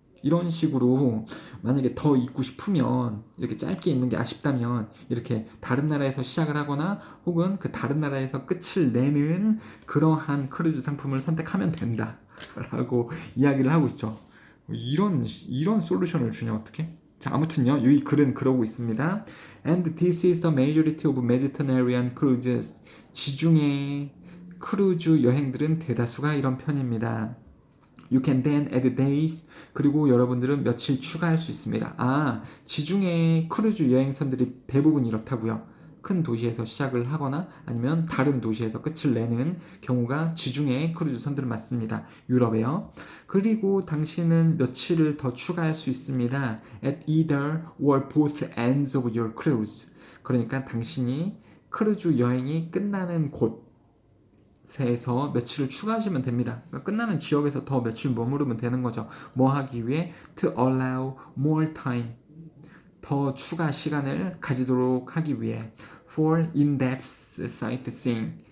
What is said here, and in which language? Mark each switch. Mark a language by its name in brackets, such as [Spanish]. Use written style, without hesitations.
[Korean] 이런 식으로 만약에 더 있고 싶으면, 이렇게 짧게 있는 게 아쉽다면 이렇게 다른 나라에서 시작을 하거나 혹은 그 다른 나라에서 끝을 내는 그러한 크루즈 상품을 선택하면 된다 라고 이야기를 하고 있죠. 이런 솔루션을 주냐 어떻게? 자, 아무튼요, 이 글은 그러고 있습니다. [English] And this is the majority of Mediterranean cruises. [Korean] 지중해 크루즈 여행들은 대다수가 이런 편입니다. [English] You can then add days. [Korean] 그리고 여러분들은 며칠 추가할 수 있습니다. 아, 지중해 크루즈 여행선들이 대부분 이렇다고요. 큰 도시에서 시작을 하거나 아니면 다른 도시에서 끝을 내는 경우가 지중해 크루즈선들은 많습니다. 유럽에요. 그리고 당신은 며칠을 더 추가할 수 있습니다. [English] At either or both ends of your cruise. [Korean] 그러니까 당신이 크루즈 여행이 끝나는 곳에서 며칠을 추가하시면 됩니다. 그러니까 끝나는 지역에서 더 며칠 머무르면 되는 거죠. 뭐 하기 위해? [English] To allow more time. [Korean] 더 추가 시간을 가지도록 하기 위해. [English] For in-depth sightseeing.